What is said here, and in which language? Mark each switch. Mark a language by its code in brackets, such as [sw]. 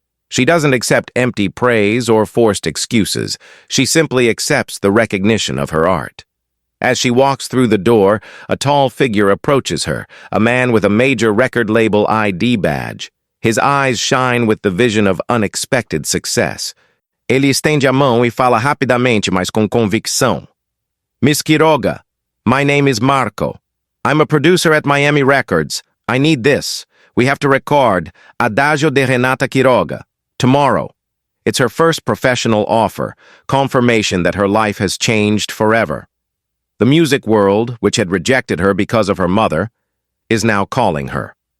[en] She doesn't accept empty praise or forced excuses. She simply accepts the recognition of her art. As she walks through the door, a tall figure approaches her, a man with a major record label ID badge. His eyes shine with the vision of unexpected success. [pt] Ele estende a mão e fala rapidamente, mas com convicção. [en] "Miss Quiroga, my name is Marco. I'm a producer at Miami Records. I need this. We have to record Adagio de Renata Quiroga tomorrow." It's her first professional offer, confirmation that her life has changed forever. The music world, which had rejected her because of her mother, is now calling her.